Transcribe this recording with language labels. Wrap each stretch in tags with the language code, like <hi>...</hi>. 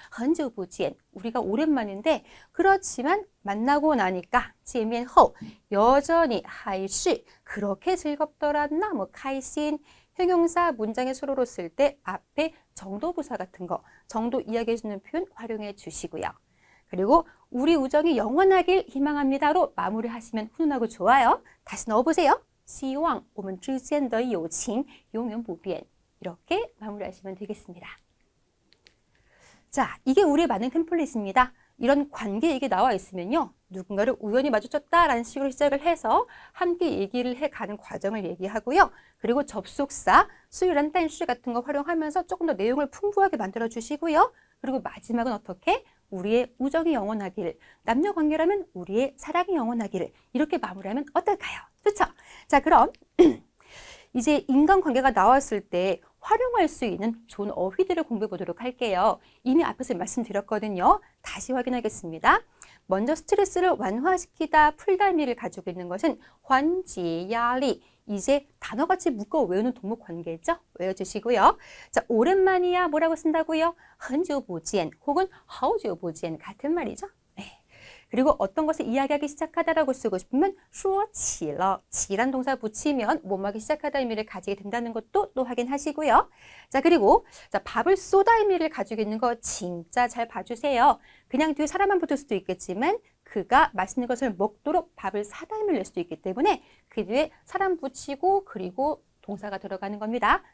<zh>很久不见</zh> <ko>우리가 오랜만인데 그렇지만 만나고 나니까 见面后 여전히 还是 그렇게 즐겁더라 너무 开心 형용사 문장의 수로로 쓸 때 앞에 정도부사 같은 거 정도 이야기해 주는 표현 활용해 주시고요. 그리고 우리 우정이 영원하길 희망합니다로 마무리하시면 훈훈하고 좋아요. 다시 넣어보세요.</ko> <zh>希望我们之间的友情永远不变</zh> <ko>이렇게 마무리하시면 되겠습니다. 자, 이게 우리의 많은 템플릿입니다. 이런 관계 얘기 나와 있으면요. 누군가를 우연히 마주쳤다라는 식으로 시작을 해서 함께 얘기를 해가는 과정을 얘기하고요. 그리고 접속사, 수요란 딴시 같은 거 활용하면서 조금 더 내용을 풍부하게 만들어 주시고요. 그리고 마지막은 어떻게? 우리의 우정이 영원하길, 남녀 관계라면 우리의 사랑이 영원하기를 이렇게 마무리하면 어떨까요? 좋죠? 자, 그럼 이제 인간관계가 나왔을 때 활용할 수 있는 좋은 어휘들을 공부해 보도록 할게요. 이미 앞에서 말씀드렸거든요. 다시 확인하겠습니다. 먼저 스트레스를 완화시키다, 풀다 의미를 가지고 있는 것은 환지야리. 이제 단어같이 묶어 외우는 동목 관계죠? 외워주시고요. 자, 오랜만이야 뭐라고 쓴다고요?</ko> <zh>很久不见</zh> <ko>혹은</ko> <zh>好久不见</zh> <ko>같은 말이죠. 네. 그리고 어떤 것을 이야기하기 시작하다라고 쓰고 싶으면</ko> <zh>说起了</zh> <ko>지란 동사 붙이면 뭐뭐하기 시작하다 의미를 가지게 된다는 것도 또 확인하시고요. 자, 그리고 자, 밥을 쏘다 의미를 가지고 있는 거 진짜 잘 봐주세요. 그냥 뒤에 사람만 붙을 수도 있겠지만 그가 맛있는 것을 먹도록 밥을 사다 의미를 낼 수도 있기 때문에 그 뒤에 사람 붙이고 그리고 동사가 들어가는 겁니다.</ko>